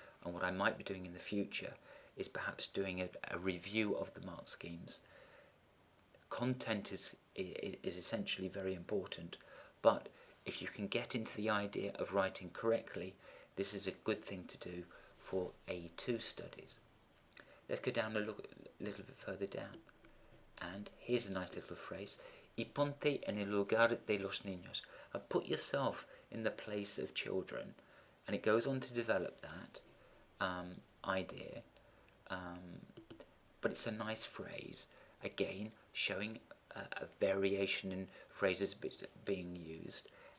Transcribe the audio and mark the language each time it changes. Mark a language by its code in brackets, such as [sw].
[en] And what I might be doing in the future is perhaps doing a review of the mark schemes. Content is essentially very important, but if you can get into the idea of writing correctly, this is a good thing to do for A2 studies. Let's go down a little bit further down. And here's a nice little phrase: [es] y ponte en el lugar de los niños. [en] And put yourself in the place of children. And it goes on to develop that idea. But it's a nice phrase, again, showing a variation in phrases being used.